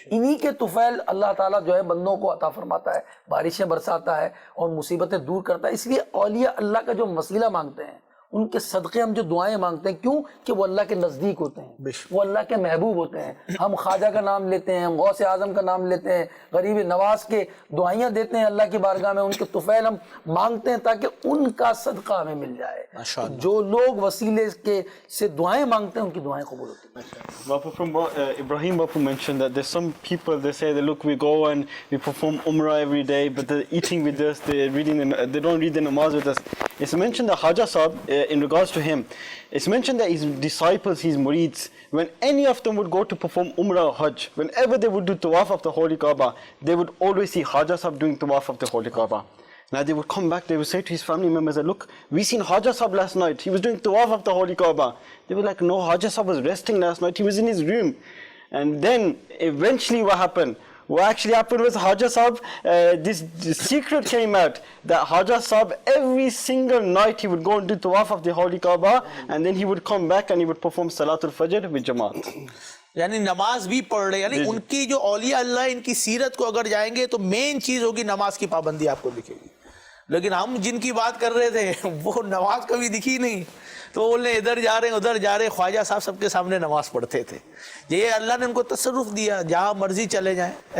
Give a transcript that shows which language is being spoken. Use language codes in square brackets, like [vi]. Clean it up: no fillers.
[ur] انہی کے طفیل اللہ تعالیٰ جو ہے بندوں کو عطا فرماتا ہے, بارشیں برساتا ہے اور مصیبتیں دور کرتا ہے. اس لیے اولیاء اللہ کا جو وسیلہ مانگتے ہیں, ان کے صدقے ہم جو دعائیں مانگتے ہیں, کیوں کہ وہ اللہ کے نزدیک ہوتے ہیں, وہ اللہ کے محبوب ہوتے ہیں. ہم خواجہ کا نام لیتے ہیں, ہم غوث اعظم کا نام لیتے ہیں, غریب نواز کے دعائیاں دیتے ہیں اللہ کی بارگاہ میں, ان کے طفیل ہم مانگتے ہیں تاکہ ان کا صدقہ ہمیں مل جائے. جو لوگ وسیلے کے سے دعائیں مانگتے ہیں ان کی دعائیں قبول ہوتی ہیں. [en] Bapu, from Ibrahim Bapu mentioned that there's some people, they say that look, we go and we perform Umrah every day, but they're eating with us, they don't read the namaz with us. It's mentioned that Khaja Sahib, in regards to him, it's mentioned that his disciples, his murids, when any of them would go to perform Umrah or Hajj, whenever they would do Tawaf of the Holy Kaaba, they would always see Khaja Sahib doing Tawaf of the Holy Kaaba. Now they would come back, they would say to his family members that, look, we seen Khaja Sahib last night, he was doing Tawaf of the Holy Kaaba. They were like, no, Khaja Sahib was resting last night, he was in his room. And then eventually what happened? What actually happened was Khaja Sahib, this secret came out that Khaja Sahib every single night he would go and do Tawaf of the Holy Kaaba, and then he would come back and he would perform Salatul Fajr with Jamaat. [ur] یعنی نماز بھی پڑھ رہے, یعنی ان کی جو اولیاء اللہ ان کی سیرت کو اگر جائیں گے تو مین چیز ہوگی نماز کی پابندی آپ کو دکھے گی. لیکن ہم جن کی بات کر رہے تھے وہ نماز کبھی دکھی نہیں, تو بولنے ادھر جا رہے ہیں ادھر جا رہے. خواجہ صاحب سب کے سامنے نماز پڑھتے تھے. یہ اللہ نے ان کو تصرف دیا, جہاں مرضی چلے جائیں.